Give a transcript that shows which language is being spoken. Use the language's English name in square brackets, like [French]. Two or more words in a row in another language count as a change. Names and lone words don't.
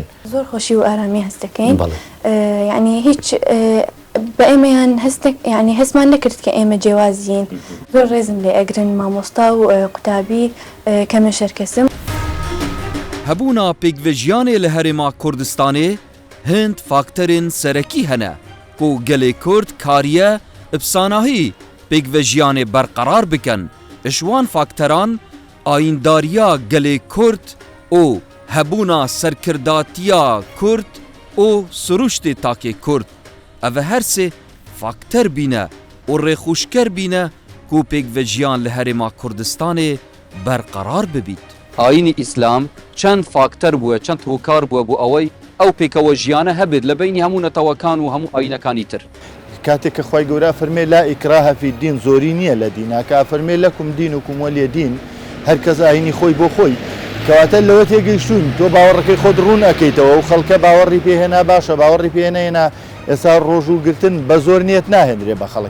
[Central Kurdish] زۆر خۆشی و ئارامی هەست دەکەین ینی هیچ بە ئێمەیان ینی هەستمان نەکرد کە ئێمە جیاوازین زۆر ڕێزم لێ ئەگرن مامۆستا و قوتابی کە من شەرکەسم [Kurdish] هەبوونا پێکڤژیانێ لە هەرێما کوردستانê hind fakterên serekî hene ku gelê Kurd kariye ipsanahî pêkvejiyanê berqerar bikin ji wan fakteran ayîndariya gelê Kurd û hebûna serkirdatiya Kurd û siruştê takê Kurd ev her sê fakter bîne û rêxuşker bîne ku pêkvejiyan li herêma Kurdistanê berqerar bibît. [Central Kurdish] ئاینی ئیسلام چەند فاکتەر بووە چەند هۆکار بووە بۆ ئەوەی ئەو پێکەوە ژیانە هەبێت لە بینی هەموو نەتەوەکان و هەموو ئاینەکانی تر کاتێک کە خی گەورە فەرمێ [Arabic] لا ئیکراهە فی الدین [Central Kurdish] زۆری نییە لە دیناکە فەرمێ [Arabic] لەکم دینکم وەلیە دین [Central Kurdish] هەر کەس ئاینی خۆی بۆ خۆی کەواتە لەوە تێگەیشتون تۆ باوەڕەکەی خۆت ڕوون ئەەکەیتەوە و خەڵکە باوەڕی پێهێنا باشە باوەڕی پێێنەهێنا ئێستا ڕۆژ و گرتن بە زۆر نیەت ناهێنرێ بە خەڵک